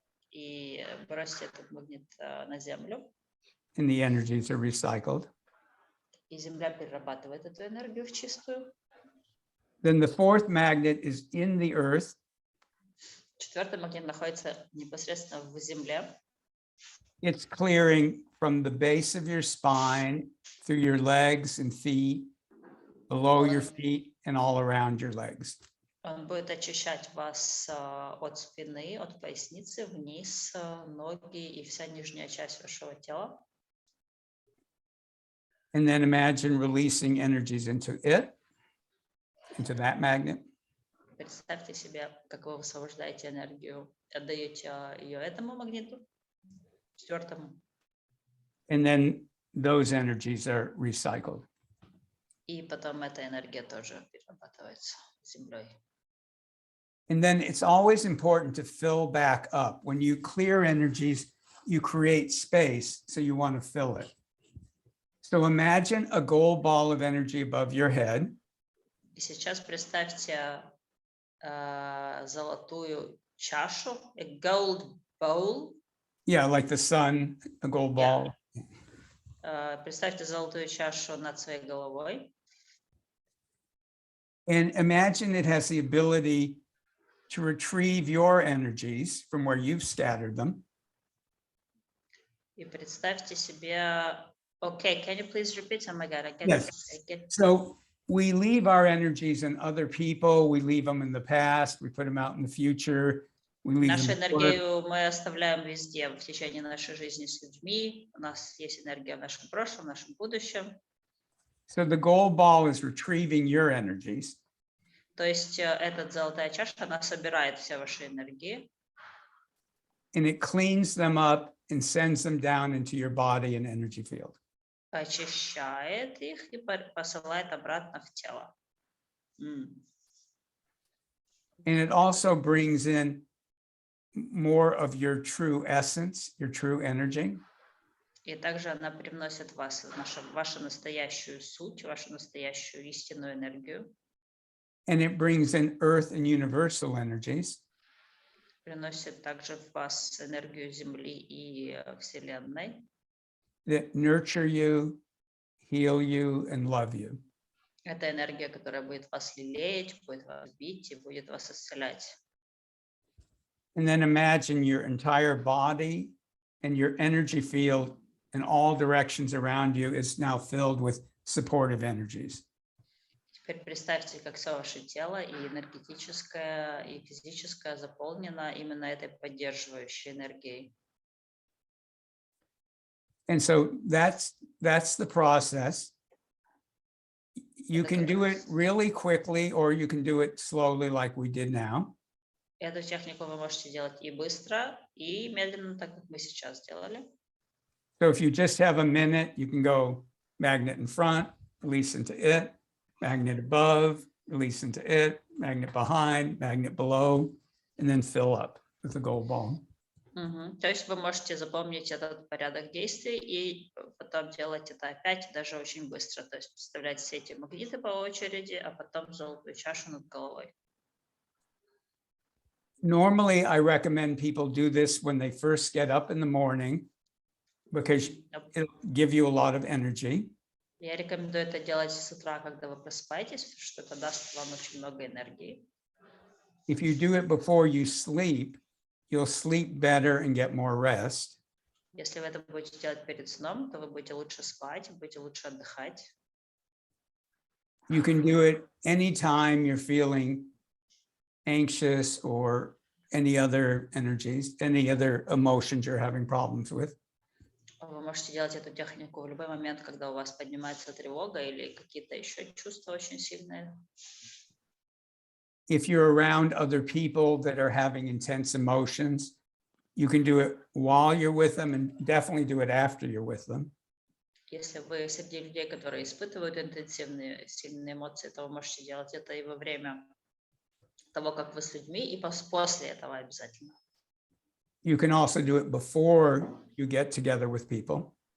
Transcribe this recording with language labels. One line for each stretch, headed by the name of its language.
Russian: И бросьте этот магнит на землю.
English: and the energies are recycled.
Russian: И земля перерабатывает эту энергию в чистую.
English: Then the fourth magnet is in the earth,
Russian: Четвертый магнит находится непосредственно в земле.
English: it's clearing from the base of your spine, through your legs and feet, below your feet, and all around your legs.
Russian: Он будет очищать вас от спины, от поясницы, вниз, ноги и вся нижняя часть вашего тела.
English: And then imagine releasing energies into it, into that magnet.
Russian: Представьте себе, как вы высвобождаете энергию, отдаете ее этому магниту, четвертому.
English: And then those energies are recycled.
Russian: И потом эта энергия тоже перерабатывается землей.
English: And then it's always important to fill back up. When you clear energies, you create space, so you want to fill it. So imagine a gold ball of energy above your head.
Russian: И сейчас представьте золотую чашу,
English: a gold bowl. Yeah, like the sun, a gold ball.
Russian: Представьте золотую чашу над своей головой.
English: And imagine it has the ability to retrieve your energies from where you've scattered them.
Russian: И представьте себе,
English: okay, can you please repeat? Oh my God, I Yes. get. So we leave our energies in other people. We leave them in the past. We put them out in the future. We leave
Russian: Нашу
English: them at work.
Russian: энергию мы оставляем везде в течение нашей жизни с людьми. У нас есть энергия в нашем прошлом, в нашем будущем.
English: So the gold ball is retrieving your energies.
Russian: То есть эта золотая чаша, она собирает все ваши энергии.
English: And it cleans them up and sends them down into your body and energy field.
Russian: Очищает их и посылает обратно в тело.
English: And it also brings in more of your true essence, your true energy.
Russian: И также она привносит в вас вашу настоящую суть, вашу настоящую истинную энергию.
English: And it brings in earth and universal energies.
Russian: Приносит также в вас энергию Земли и Вселенной.
English: That nurture you, heal you, and love you.
Russian: Это энергия, которая будет вас лелеять, будет вас бить и будет вас исцелять.
English: And then imagine your entire body and your energy field in all directions around you is now filled with supportive energies.
Russian: Теперь представьте, как все ваше тело, и энергетическое, и физическое, заполнено именно этой поддерживающей энергией.
English: And so that's the process. You can do it really quickly, or you can do it slowly like we did now.
Russian: Эту технику вы можете делать и быстро, и медленно, так как мы сейчас сделали.
English: So if you just have a minute, you can go magnet in front, release into it, magnet above, release into it, magnet behind, magnet below, and then fill up with the gold ball.
Russian: То есть вы можете запомнить этот порядок действий и потом делать это опять, даже очень быстро. То есть представлять все эти магниты по очереди, а потом золотую чашу над головой.
English: Normally, I recommend people do this when they first get up in the morning because it'll give you a lot of energy.
Russian: Я рекомендую это делать с утра, когда вы просыпаетесь, потому что это даст вам очень много энергии.
English: If you do it before you sleep, you'll sleep better and get more rest.
Russian: Если вы это будете делать перед сном, то вы будете лучше спать, будете лучше отдыхать.
English: You can do it anytime you're feeling anxious or any other energies, any other emotions you're having problems with.
Russian: Вы можете делать эту технику в любой момент, когда у вас поднимается тревога или какие-то еще чувства очень сильные.
English: If you're around other people that are having intense emotions, you can do it while you're with them and definitely do it after you're with them.
Russian: Если вы среди людей, которые испытывают интенсивные, сильные эмоции, то вы можете делать это и во время того, как вы с людьми, и после этого обязательно.
English: You can also do it before you get together with people.